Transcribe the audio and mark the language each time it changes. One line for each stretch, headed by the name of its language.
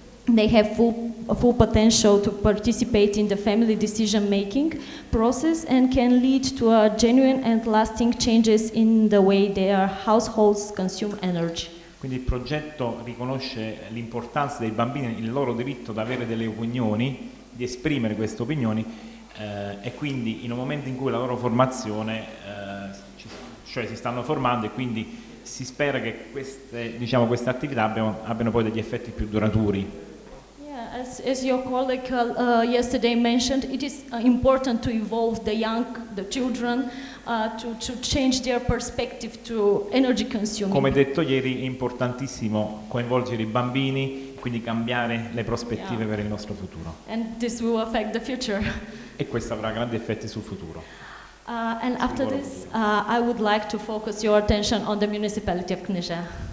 English: they have full potential to participate in the family decision-making process and can lead to a genuine and lasting changes in the way their households consume energy.
Italian: Quindi il progetto riconosce l'importanza dei bambini, il loro diritto ad avere delle opinioni, di esprimere queste opinioni e quindi in un momento in cui la loro formazione, cioè si stanno formando e quindi si spera che queste attività abbiano poi degli effetti più duraturi.
English: As your colleague yesterday mentioned, it is important to involve the children to change their perspective to energy consuming.
Italian: Come detto ieri, è importantissimo coinvolgere i bambini, quindi cambiare le prospettive per il nostro futuro.
English: And this will affect the future.
Italian: E questo avrà grandi effetti sul futuro.
English: And after this, I would like to focus your attention on the municipality of Kneža.